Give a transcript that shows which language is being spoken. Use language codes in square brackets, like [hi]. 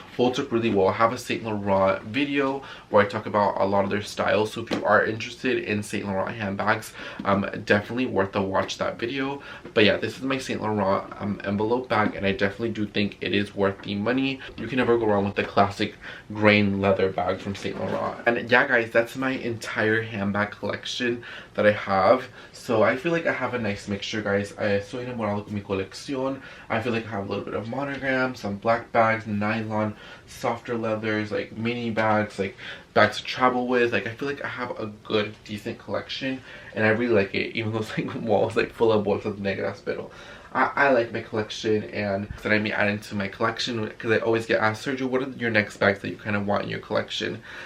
[en] Holds up really well. I have a Saint Laurent video where I talk about a lot of their styles, so if you are interested in Saint Laurent handbags, definitely worth a watch that video. But yeah, this is my Saint Laurent envelope bag, and I definitely do think it is worth the money. You can never go wrong with the classic grain leather bag from Saint Laurent. And yeah guys, that's my entire handbag collection that I have. So I feel like I have a nice mixture, guys. [es] Estoy enamorado con mi colección. [en] I feel like I have a little bit of monogram, some black bags, nylon, softer leathers, like mini bags, like bags to travel with. Like I feel like I have a good, decent collection, and I really like it, even though it's like walls like full of [es] bolsas negras, pero [en] I like my collection, and that I may add into my collection because I always get asked, Sergio, what are your next bags that you kind of want in your collection?